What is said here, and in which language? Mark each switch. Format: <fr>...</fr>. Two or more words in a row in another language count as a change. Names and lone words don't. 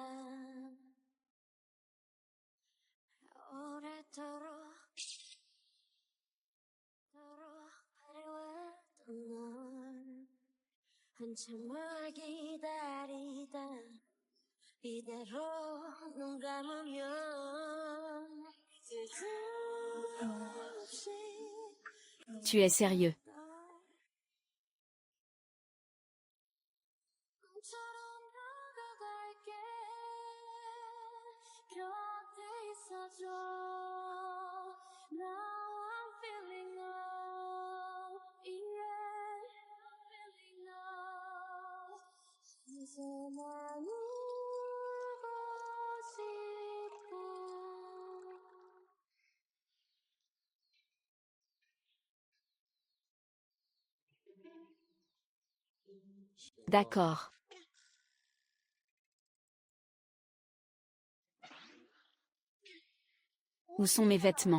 <ko>오래도록 화려했던 널 한참을 기다리다 이대로 눈 감으면 쓸데없이</ko> <fr>Tu es sérieux.</fr> <ko>꿈처럼 다가갈게 곁에 있어줘</ko> <en>Now I'm feeling low Yeah I'm feeling low</en> <ko>이제 난 울고 싶어</ko> <fr>D'accord. Où sont mes vêtements?</fr>